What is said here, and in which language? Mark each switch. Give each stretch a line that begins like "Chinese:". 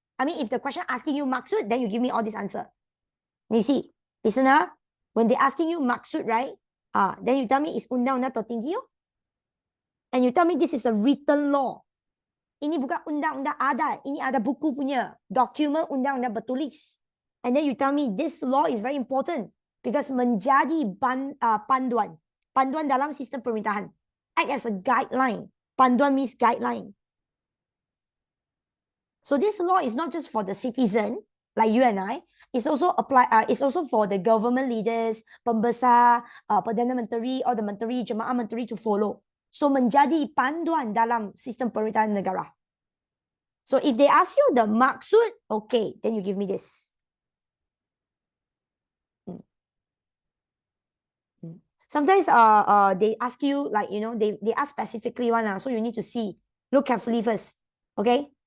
English: I mean, if the question asking you maksud, then you give me all this answer. You see, listener, when they asking you maksud, right, then you tell me it's
Malay: undang-undang tertinggi,
English: and you tell me this is a written law.
Malay: Ini bukan undang-undang adat. Ini ada buku punya. Dokumen undang-undang bertulis.
English: And then you tell me this law is very important.
Malay: Because menjadi panduan. Panduan dalam sistem pemerintahan.
English: Act as a guideline. Panduan means guideline. So this law is not just for the citizen, like you and I. It's also it's also for the government leaders, pembesar, Perdana Menteri, or the Menteri, Jemaah Menteri to follow.
Malay: So menjadi panduan dalam sistem pemerintahan negara.
English: So if they ask you the maksud, okay, then you give me this. Sometimes they ask you, like, you know, they ask specifically one, so you need to see, look carefully first. Okay?